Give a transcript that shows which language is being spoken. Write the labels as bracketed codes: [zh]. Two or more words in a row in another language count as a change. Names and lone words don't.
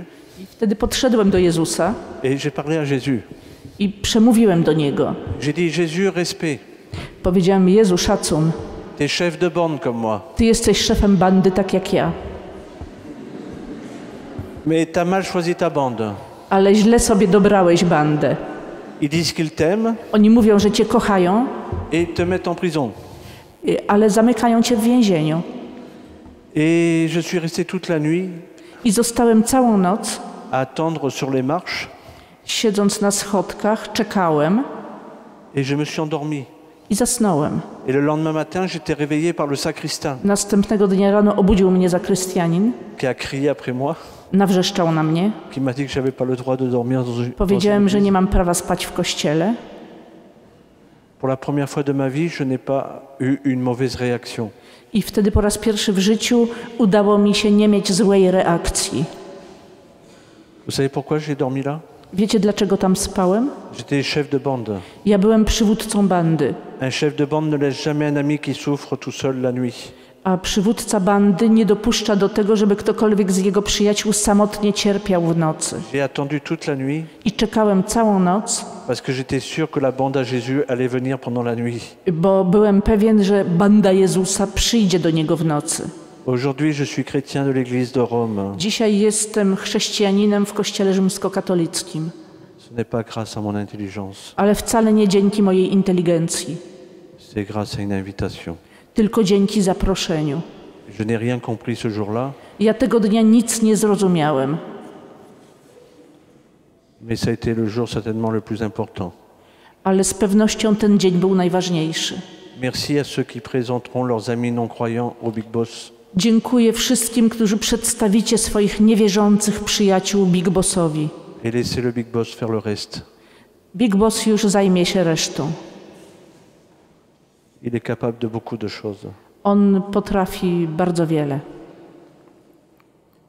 [pl] I wtedy podszedłem do Jezusa [fr] Et j'ai parlé à Jésus. [pl] i przemówiłem do Niego. [fr] J'ai dit, Jésus, respect. [pl] Powiedziałem, Jezu, szacun. [fr] T'es chef de bande comme moi. [pl] Ty jesteś szefem bandy, tak jak ja. [fr] Mais t'as mal choisi ta bande. [pl] Ale źle sobie dobrałeś bandę. [fr] Ils disent qu'ils t'aiment [pl] Oni mówią, że Cię kochają, [fr] et te mettent en prison. [pl] ale zamykają Cię w więzieniu. [fr] Et je suis resté toute la nuit [pl] I zostałem całą noc, [fr] à attendre sur les marches. [pl] siedząc na schodkach, czekałem [fr] Et je me suis endormi. [pl] i zasnąłem. [fr] Et le lendemain matin, j'étais réveillé par le sacristain [pl] Następnego dnia rano obudził mnie zakrystianin, [fr] qui a crié après moi, [pl] nawrzeszczał na mnie. [fr] qui m'a dit que j'avais pas le droit de dormir dans une [pl] Powiedziałem, że [fr] église. [pl] nie mam prawa spać w kościele. [fr] Pour la première fois de ma vie, je n'ai pas eu une mauvaise réaction. [pl] I wtedy po raz pierwszy w życiu udało mi się nie mieć złej reakcji. [fr] Vous savez pourquoi j'ai dormi là? [pl] Wiecie, dlaczego tam spałem? [fr] J'étais chef de bande. [pl] Ja byłem przywódcą bandy, [fr] Un chef de bande ne laisse jamais un ami qui souffre tout seul la nuit. [pl] a przywódca bandy nie dopuszcza do tego, żeby ktokolwiek z jego przyjaciół samotnie cierpiał w nocy. [fr] J'ai attendu toute la nuit [pl] I czekałem całą noc, [fr] parce que j'étais sûr que la bande à Jésus allait venir pendant la nuit. [pl] bo byłem pewien, że banda Jezusa przyjdzie do niego w nocy. [fr] Aujourd'hui, je suis chrétien de l'Église de Rome. [pl] Dzisiaj jestem chrześcijaninem w kościele rzymskokatolickim, [fr] Ce n'est pas grâce à mon intelligence, [pl] ale wcale nie dzięki mojej inteligencji, [fr] c'est grâce à une invitation. [pl] tylko dzięki zaproszeniu. [fr] Je n'ai rien compris ce jour-là, [pl] Ja tego dnia nic nie zrozumiałem, [fr] mais ça a été le jour certainement le plus important. [pl] ale z pewnością ten dzień był najważniejszy. [fr] Merci à ceux qui présenteront leurs amis non-croyants au Big Boss. [pl] Dziękuję wszystkim, którzy przedstawicie swoich niewierzących przyjaciół Big Bossowi. [fr] Et laissez le Big Boss faire le reste. [pl] Big Boss już zajmie się resztą. [fr] Il est capable de beaucoup de choses. [pl] On potrafi bardzo wiele.